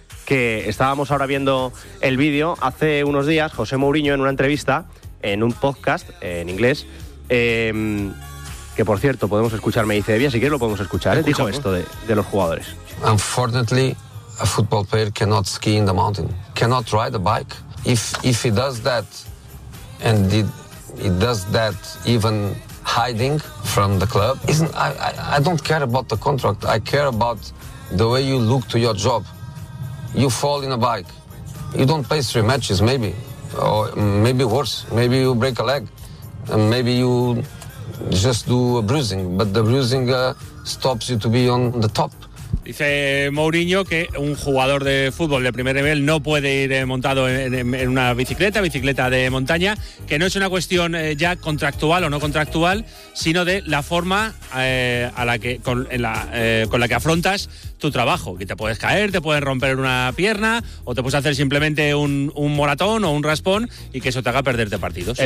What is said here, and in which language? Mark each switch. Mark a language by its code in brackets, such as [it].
[es] Que estábamos ahora viendo el vídeo. Hace unos días, José Mourinho, en una entrevista, en un podcast en inglés, que por cierto, podemos escuchar, me dice Evia, si quieres lo podemos escuchar, dijo esto de los jugadores. [en] Unfortunately, a football player cannot ski in the mountain, cannot ride a bike. If he does that, and he does that even hiding from the club, isn't I don't care about the contract. I care about the way you look to your job. You fall in a bike, you don't play 3 matches, maybe, or maybe worse, maybe you break a leg, and maybe you just do a bruising, but the bruising stops you to be on the top. [es] Dice Mourinho que un jugador de fútbol de primer nivel no puede ir montado en una bicicleta de montaña, que no es una cuestión ya contractual o no contractual, sino de la forma con la que afrontas tu trabajo, que te puedes caer, te puedes romper una pierna o te puedes hacer simplemente un moratón o un raspón y que eso te haga perderte partidos.